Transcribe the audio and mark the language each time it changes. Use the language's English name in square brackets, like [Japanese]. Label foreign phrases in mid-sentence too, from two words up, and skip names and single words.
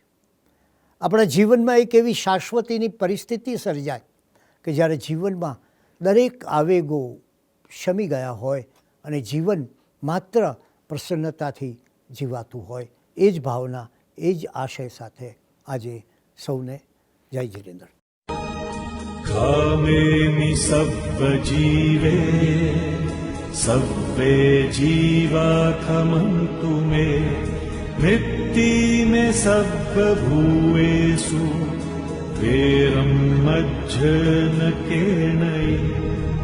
[Gujarati] આપણા જીવનમાં એક એવી શાશ્વતીની પરિસ્થિતિ સર્જાય કે જ્યારે જીવનમાં દરેક આવેગો શમી ગયા હોય અને જીવન માત્ર પ્રસન્નતાથી જીવાતું હોય એ જ ભાવના એ જ આશય સાથે આજે સૌને જય જીનેન્દ્ર. [Ardhamāgadhī Prākrit] कामेमि सब्बजीवे सब्बे जीवा खमन्तु मे मृत्ति मे सब्बभूतेषु वेरं मज्जन केणै